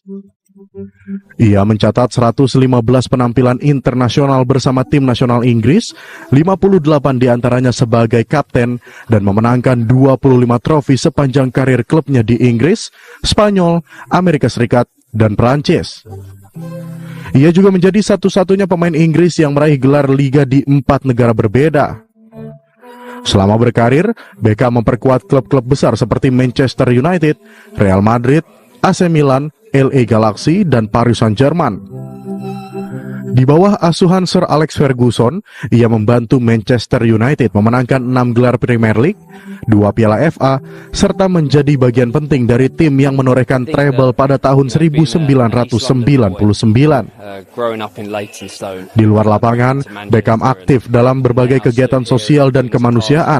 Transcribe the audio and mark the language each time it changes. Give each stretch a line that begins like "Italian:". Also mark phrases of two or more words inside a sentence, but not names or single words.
Indonesian: Ia mencatat 115 penampilan internasional bersama tim nasional Inggris, 58 diantaranya sebagai kapten, dan memenangkan 25 trofi sepanjang karir klubnya di Inggris, Spanyol, Amerika Serikat, dan Prancis. Ia juga menjadi satu-satunya pemain Inggris yang meraih gelar liga di 4 negara berbeda. Selama berkarir, Beckham memperkuat klub-klub besar seperti Manchester United, Real Madrid, AC Milan, LA Galaxy, dan Paris Saint-Germain. Di bawah asuhan Sir Alex Ferguson, ia membantu Manchester United memenangkan 6 gelar Premier League, 2 Piala FA, serta menjadi bagian penting dari tim yang menorehkan treble pada tahun 1999. Di luar lapangan, Beckham aktif dalam berbagai kegiatan sosial dan kemanusiaan.